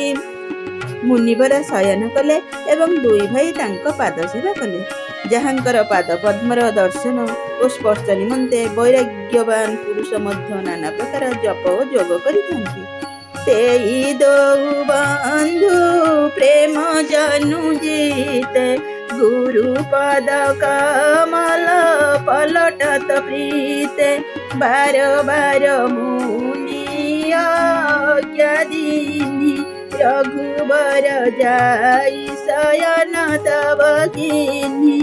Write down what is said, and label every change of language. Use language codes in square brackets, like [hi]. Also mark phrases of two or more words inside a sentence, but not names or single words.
[or] ମୁନିବର ଶୟନ କଲେ ଏବଂ 2 ଭାଇ ତାଙ୍କ ପାଦ ସେବା କଲେ। ଯାହାଙ୍କର ପାଦ ପଦ୍ମର ଦର୍ଶନ ଓ ସ୍ପର୍ଶ ନିମନ୍ତେ ବୈରାଗ୍ୟବାନ ପୁରୁଷ ମଧ୍ୟ ନାନା ପ୍ରକାର ଜପ ଓ ଯୋଗ କରିଥାନ୍ତି। [awa] तेइ दउ बन्धु प्रेम जनु जिते गुरुपद कमल पलटत प्रीते बार बार मुनि आज्ञा दीनी रघुबर जाई शयन तब कीनी।